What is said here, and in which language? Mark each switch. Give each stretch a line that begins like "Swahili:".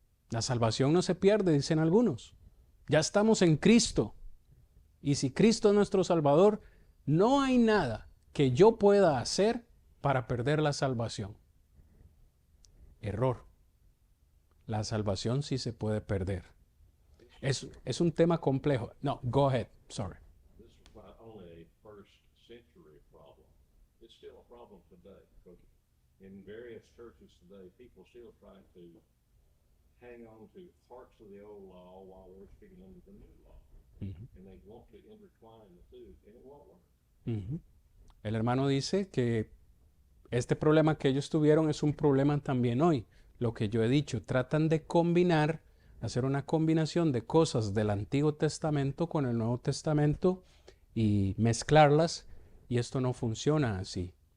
Spanish: La salvación no se pierde, dicen algunos. Ya estamos en Cristo. Y si Cristo es nuestro Salvador, no hay nada que yo pueda hacer para perder la salvación. Error. La salvación sí se puede perder. Es un tema complejo. No,
English: go ahead. Sorry. This is not only a first century problem, it's still a problem today. Because in various churches today, people still try to hang on to parts of the old law while they're speaking under the new law. And they want to intertwine the two, and it won't work.
Spanish: El hermano dice que este problema que ellos tuvieron es un problema también hoy. Lo que yo he dicho, tratan de combinar, hacer una combinación de cosas del Antiguo Testamento con el Nuevo Testamento y mezclarlas, y esto no funciona así.